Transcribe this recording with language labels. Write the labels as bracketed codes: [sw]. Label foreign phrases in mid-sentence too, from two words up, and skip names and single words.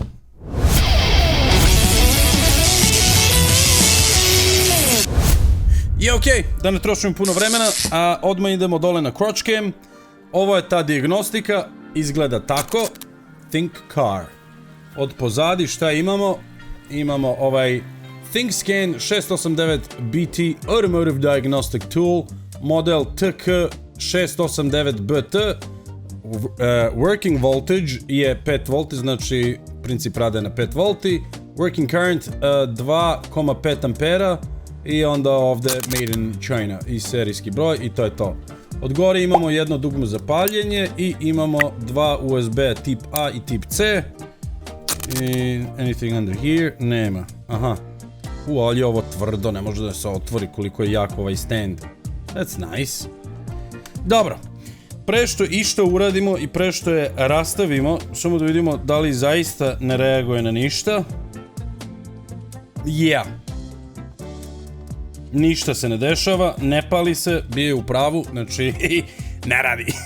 [sr] I okej, da ne trošimo puno vremena, a odmah idemo dole na Crotch Cam. Ovo je ta dijagnostika, izgleda tako. Think Car. Od pozadi šta imamo? Imamo ThinkScan 689BT Automotive Diagnostic Tool, model TK689BT, [en] working voltage [sr] je 5 V, znači princip rade na 5 V, [en] working current [sr] 2,5 ampera i onda ovde [en] made in China [sr] i serijski broj i to je to. Od gore imamo jedno dugme za paljenje i imamo dva USB tip A i tip C. [en] I anything under here? [sr] Nema. Aha. Ali je ovo tvrdo, ne može da se otvori koliko je jak ovaj stand. [en] That's nice. [sr] Dobro. Pre što išta uradimo i pre što je rastavimo, samo da vidimo da li zaista ne reaguje na ništa. [en] Yeah. [sr] Ništa se ne dešava, ne pali se, bio je u pravu, znači ne radi.